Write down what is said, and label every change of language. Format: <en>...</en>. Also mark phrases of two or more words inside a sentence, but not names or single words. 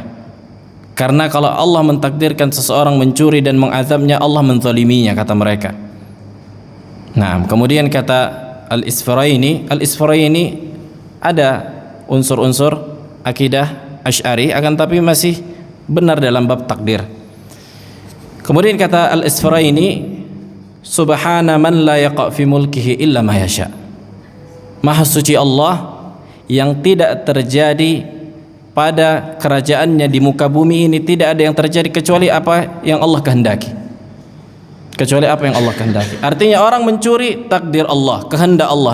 <id>Karena kalau Allah mentakdirkan seseorang mencuri dan mengazabnya, Allah menzaliminya, kata mereka. Nah, kemudian kata Al-Isfaraini ada unsur-unsur akidah Asy'ari, akan tapi masih benar dalam bab takdir. Kemudian kata Al-Isfaraini,</id> <ar>سبحان من لا يقع في ملكه إلا ما يشاء.</ar> <id>Maha suci Allah yang tidak terjadi pada kerajaannya di muka bumi ini, tidak ada yang terjadi kecuali apa yang Allah kehendaki. Kecuali apa yang Allah kehendaki. Artinya orang mencuri takdir Allah, kehendak Allah.</id>